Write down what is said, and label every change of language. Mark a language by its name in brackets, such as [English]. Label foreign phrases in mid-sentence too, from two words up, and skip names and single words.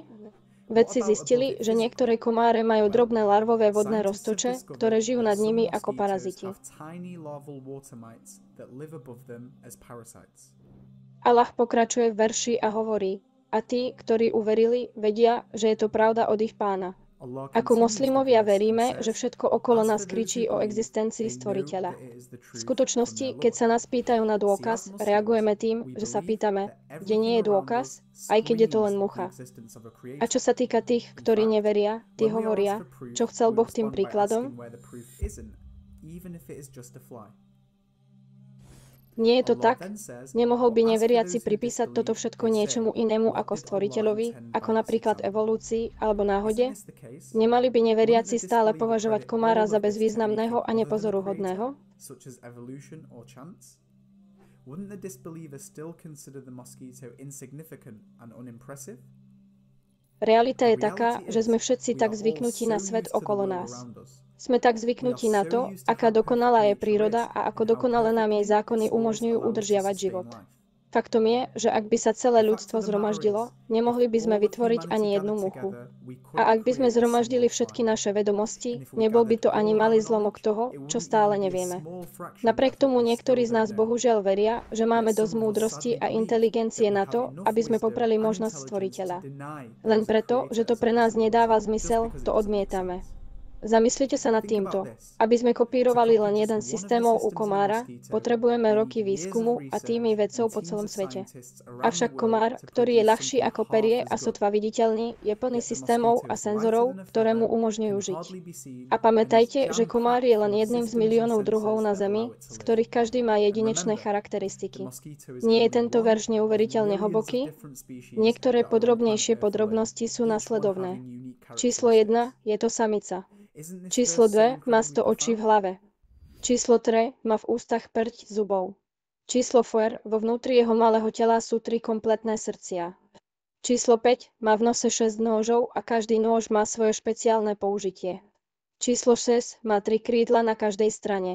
[Slovak] Vedci zistili, že niektoré komáre majú drobné larvové vodné roztoče, ktoré žijú nad nimi ako paraziti. Allah pokračuje v verši a hovorí: a tí, ktorí uverili, vedia, že je to pravda od ich pána. [English] Allah [Slovak] Ako [English] continues the [Slovak] moslimovia [English] verse and [Slovak] veríme, že [English] says, [Slovak] všetko okolo [English] "As [Slovak] nás [English] for those [Slovak] kričí [English] who [Slovak] o [English] believe, [Slovak] existencii [English] they know [Slovak] stvoriteľa. [English] that it is the [Slovak] V [English] truth [Slovak] skutočnosti, [English] from their [Slovak] keď sa [English] Lord." [Slovak] nás pýtajú na [English] See, [Slovak] dôkaz, [English] as Muslims, [Slovak] reagujeme tým, [English] we [Slovak] že sa [English] believe [Slovak] pýtame, [English] that [Slovak] kde nie [English] everything [Slovak] je [English] around [Slovak] dôkaz, [English] us [Slovak] aj keď je to len [English] screams the [Slovak] mucha. [English] existence of a [Slovak] A [English] creator. [Slovak] čo sa týka tých, [English] In [Slovak] ktorí [English] fact, [Slovak] neveria, tí [English] when we are asked [Slovak] hovoria, [English] for proof, [Slovak] čo chcel [English] we [Slovak] Boh tým [English] respond by [Slovak] príkladom? [English] asking where the proof isn't, even if it is just a fly. [Slovak] Nie je to [English] Allah [Slovak] tak? [English] then says, [Slovak] Nemohol [English] "But [Slovak] by [English] as for [Slovak] neveriaci [English] those who [Slovak] pripísať toto [English] disbelieve, [Slovak] všetko [English] they say, [Slovak] niečomu inému [English] what [Slovak] ako [English] did Allah [Slovak] stvoriteľovi, [English] intend [Slovak] ako [English] by this [Slovak] napríklad [English] example? [Slovak] evolúcii alebo [English] Isn't [Slovak] náhode? [English] this the case? [Slovak] Nemali by [English] Wouldn't [Slovak] neveriaci [English] the [Slovak] stále [English] disbeliever [Slovak] považovať [English] credit [Slovak] komára [English] all [Slovak] za [English] of this to [Slovak] bezvýznamného [English] anything [Slovak] a [English] other than the [Slovak] nepozoruhodného? [English] creator, such as evolution or chance? Wouldn't the disbeliever still consider the mosquito insignificant and unimpressive? [Slovak] Realita [English] The [Slovak] je taká, [English] reality [Slovak] že [English] is, [Slovak] sme všetci [English] we [Slovak] tak [English] are all [Slovak] zvyknutí [English] so [Slovak] na svet [English] used to the [Slovak] okolo [English] world [Slovak] nás. [English] around us. [Slovak] Sme tak [English] We are [Slovak] zvyknutí na [English] so [Slovak] to, [English] used to [Slovak] aká [English] how perfect [Slovak] dokonalá je [English] nature [Slovak] príroda [English] is [Slovak] a ako [English] and how [Slovak] dokonale nám jej [English] perfectly [Slovak] zákony [English] its laws [Slovak] umožňujú [English] allow us to [Slovak] udržiavať [English] sustain [Slovak] život. [English] life. [Slovak] Faktom je, že ak by sa celé [English] The fact [Slovak] ľudstvo [English] of the matter [Slovak] zhromaždilo, [English] is, [Slovak] nemohli [English] if [Slovak] by sme [English] all of [Slovak] vytvoriť [English] humanity [Slovak] ani jednu [English] gathered [Slovak] muchu. [English] together, we [Slovak] A [English] couldn't [Slovak] ak by sme [English] create a [Slovak] zhromaždili [English] single [Slovak] všetky [English] fly. [Slovak] naše vedomosti, [English] And if we [Slovak] nebol by [English] gathered [Slovak] to [English] all [Slovak] ani [English] of [Slovak] malý [English] our [Slovak] zlomok [English] knowledge, [Slovak] toho, [English] it [Slovak] čo [English] wouldn't [Slovak] stále [English] even be a [Slovak] nevieme. [English] small fraction [Slovak] Napriek [English] of what [Slovak] tomu [English] we [Slovak] niektorí [English] still [Slovak] z nás [English] don't know. [Slovak] bohužiaľ veria, že máme [English] Yet [Slovak] dosť [English] some of us [Slovak] múdrosti [English] sadly [Slovak] a [English] believe [Slovak] inteligencie [English] that we [Slovak] na [English] have [Slovak] to, [English] enough [Slovak] aby sme [English] wisdom [Slovak] popreli [English] and [Slovak] možnosť [English] intelligence to [Slovak] stvoriteľa. [English] deny [Slovak] Len [English] there is a [Slovak] preto, [English] creator [Slovak] že to [English] as a [Slovak] pre nás [English] possibility, [Slovak] nedáva [English] just [Slovak] zmysel, [English] because it [Slovak] to [English] doesn't make [Slovak] odmietame. [English] sense. [Slovak] Zamyslite sa nad [English] Think about [Slovak] týmto. [English] this. [Slovak] Aby sme [English] To [Slovak] kopírovali [English] copy [Slovak] len [English] just [Slovak] jeden [English] one of the [Slovak] systémov u [English] systems in a [Slovak] komára, [English] mosquito, [Slovak] potrebujeme [English] we [Slovak] roky [English] need years of [Slovak] výskumu a týmy [English] research [Slovak] vedcov [English] and [Slovak] po [English] teams [Slovak] celom [English] of [Slovak] svete. [English] scientists around the [Slovak] Avšak [English] world [Slovak] komár, [English] to [Slovak] ktorý je [English] produce [Slovak] ľahší [English] something [Slovak] ako [English] half [Slovak] perie [English] as [Slovak] a [English] good. [Slovak] sotva viditeľný, je plný [English] Yet the [Slovak] systémov [English] mosquito [Slovak] a [English] is lighter [Slovak] senzorov, [English] than a [Slovak] ktoré mu [English] feather, [Slovak] umožňujú [English] can [Slovak] žiť. [English] hardly be seen, [Slovak] A [English] and is [Slovak] pamätajte, že komár [English] jam-packed [Slovak] je len [English] full of [Slovak] jedným z [English] systems and [Slovak] miliónov druhov [English] sensors [Slovak] na [English] that allow [Slovak] Zemi, [English] it to [Slovak] z [English] live. [Slovak] ktorých každý má [English] And [Slovak] jedinečné [English] remember, the [Slovak] charakteristiky. [English] mosquito is [Slovak] Nie je [English] only [Slovak] tento [English] one [Slovak] verš [English] of [Slovak] neuveriteľne [English] millions of [Slovak] hlboký? [English] different species [Slovak] Niektoré [English] that are on planet [Slovak] podrobnejšie [English] Earth alone, [Slovak] podrobnosti sú [English] each one [Slovak] nasledovné. [English] having unique [Slovak] Číslo [English] characteristics. [Slovak] 1 je to samica. [English] Isn't this [Slovak] Číslo [English] verse so [Slovak] 2 má [English] incredibly [Slovak] 100 očí v [English] profound? [Slovak] hlave. Číslo 3 má v ústach päť zubov. Číslo 4 vo vnútri jeho malého tela sú 3 kompletné srdcia. Číslo 5 má v nose 6 nôžov a každý nôž má svoje špeciálne použitie. Číslo 6 má 3 krídla na každej strane.